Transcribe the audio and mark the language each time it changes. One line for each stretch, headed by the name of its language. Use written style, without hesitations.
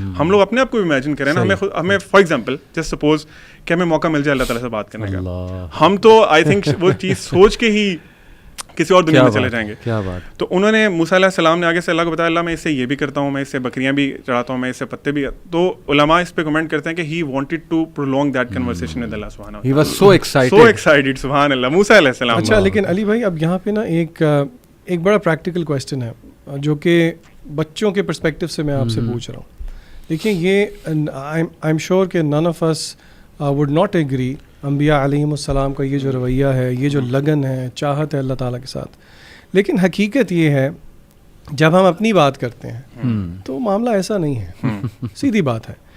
Urdu: ہم لوگ اپنے آپ کو امیجن کریں نا, ہمیں
English: for example just suppose
Urdu: کہ ہمیں موقع مل جائے اللہ تعالیٰ سے بات کرنے کا, ہم تو
English: I think
Urdu: وہ چیز سوچ کے ہی کسی اور دنیا میں چلے جائیں گے. کیا بات. تو انہوں نے موسیٰ علیہ السلام نے آگے سے اللہ کو بتایا, اللہ میں اس سے یہ بھی کرتا ہوں, میں اس سے بکریاں بھی چڑھاتا ہوں, میں اس سے پتے بھی. تو علماء اس پہ کمنٹ کرتے ہیں کہ
English: he wanted to prolong that conversation with Allah subhanahu wa ta'ala. He was so excited. So excited, سبحان اللہ, موسیٰ علیہ السلام.
Urdu: اچھا لیکن علی بھائی اب یہاں پہ نا ایک بڑا پریکٹیکل کویسچن ہے جو کہ بچوں کے پرسپیکٹیو سے میں آپ سے پوچھ رہا ہوں. دیکھیں یہ
English: I am sure
Urdu: کہ
English: none of us would not agree,
Urdu: انبیاء علیہم السلام کا یہ جو رویہ ہے, یہ جو لگن ہے, چاہت ہے اللہ تعالیٰ کے ساتھ, لیکن حقیقت یہ ہے جب ہم اپنی بات کرتے ہیں تو معاملہ ایسا نہیں ہے, سیدھی بات ہے.